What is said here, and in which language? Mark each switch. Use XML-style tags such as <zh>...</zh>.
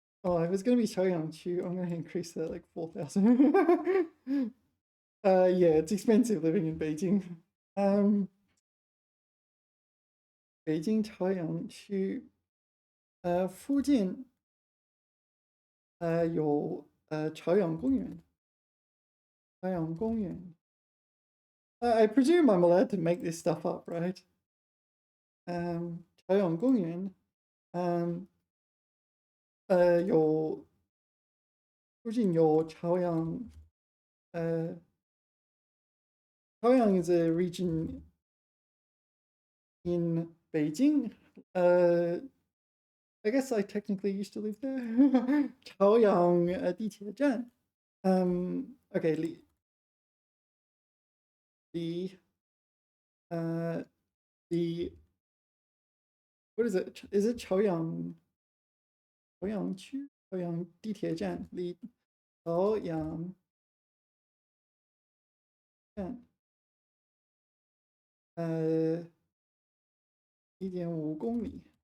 <en>Oh, if it's going to be 朝阳区, I'm going to increase that like 4,000. Yeah, it's expensive living in Beijing.</en> <zh>北京朝阳区，附近有朝阳公园。朝阳公园。</zh> <en>I presume I'm allowed to make this stuff up, right?</en> <zh>朝阳公园，有附近有朝阳，朝阳</zh> <en>is a region in Beijing. I guess I technically used to live there.</en> <zh>朝阳地铁站。Okay, 离</zh> <en>the what is it? Is it 朝阳区？</en> <zh>朝阳地铁站离朝阳站1.5公里。</zh>